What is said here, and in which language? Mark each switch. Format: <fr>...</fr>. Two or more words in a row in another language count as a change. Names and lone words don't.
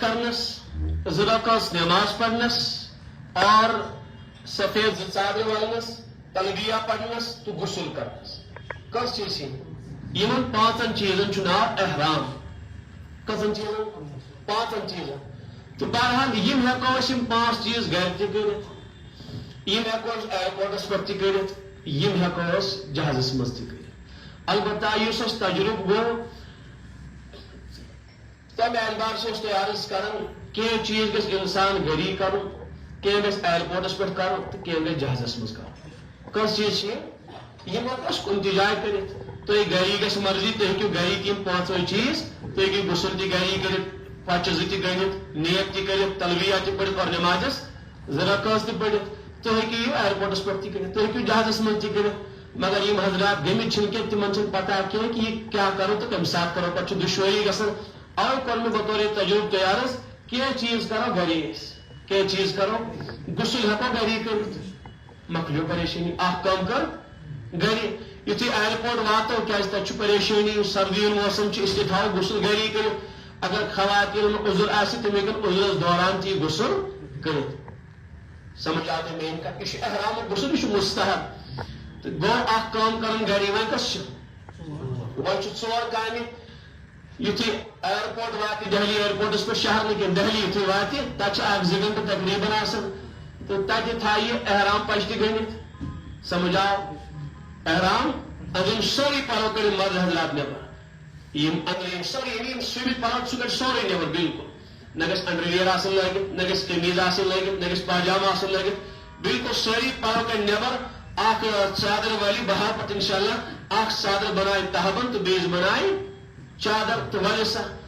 <ks>کرنس زرکس نماز پڑھنس اور سفید ژالن ولنس تلبیہ پڑھنس تو غسل کرنس کس چیز یمن پانچن چیزن ناو احرام کسن چیزن پانچن چیزن تو بہرحال یم ہیکو یم پانچ چیز گھر تہ کرت یم ہیکو ایئرپورٹس پہ تہ کرت یم ہیکو جہازس مز تہ کرت البتہ اس تجربہ گو تمہ اعتبار سے تیار کران کی چیز گھس انسان گری کرن کی گھس ایئرپورٹس پہ کرن تو کی گھس جہازس مز کرن کس چیز یم ہیکو کن تہ جائے کرت تھی گری گھس مرضی تھی ہیکو گری تم پانچوے چیز تھی ہیکو غسل تہ گری کرت پچہ زٕ تہ گٔنِتھ نیت تہ کٔرِتھ تلبیہ تہ پٔرِتھ اور نمازس زرکٲژ تہ پٔرِتھ تُہۍ ہیٚکِو یہِ ایئرپورٹس پٮ۪ٹھ تہ کٔرِتھ تُہۍ ہیٚکِو جہازس منٛز تہ کٔرِتھ مگر یم حضرات گٔمٕتۍ چھِنہٕ کینٛہہ تِمن چھنہٕ پتہ کینٛہہ کہ یہِ کیٛاہ کرو تہٕ کمہِ ساتہٕ کرو پتہٕ چھُ دُشوٲری گژھان اوے کوٚر مےٚ بطور تجربہٕ تیار کینٛہہ چیز کرو گری أسۍ کینٛہہ چیز کرو غسل ہیٚکو گری کٔرِتھ مۄکلیو پریشٲنی اکھ کٲم کر گری یُتھُے ایئرپورٹ واتو کیٛازِ تتہِ چھُ پریشٲنی سردی ہُنٛد موسم چھُ اسلیے تھاوو غسل گری کٔرِتھ اگر خواتین عذر آسہِ تم ہیٚکن عذرس دوران تہ غسل کٔرِتھ سمجھ آو تۄہہِ میٲنۍ کتھ یہ احرام غسل یہ مستحب تو گو اکھ کٲم کرن گری وۄنۍ کس وۄنۍ چھُ ژور کامہِ یُتھُے ایئرپورٹ واتہِ دہلی ایئرپورٹس پٮ۪ٹھ شہر نہٕ کینٛہہ دہلی یُتھُے واتہِ تتہِ چھِ اکھ زٕ گنٹہٕ تقریباً آسان تہٕ تتہِ تھایہِ احرام پش تہِ گٔنِتھ سمجھ آو احرام أنٛدرِم سٲری پلو کٔڑِن مرد حضرات نٮ۪بر یم أنٛدرِم سٲری یعنی سُوِتھ پلو سُہ کڑِ سورُے نٮ۪بر بالکل نہ گژھِ انڈرویر آسن لٲگِتھ نہ گژھِ قمیٖض آسن لٲگِتھ نہ گژھِ پاجامہ آسن لٲگِتھ بالکل سٲری پلو کڑِ نٮ۪بر اکھ ژادر والی بہار پتہٕ انشاءاللہ اکھ ژادر بنایہِ تہبند تہٕ بیٚیِس بنایہِ چادر تہٕ ولہِ سا</ks>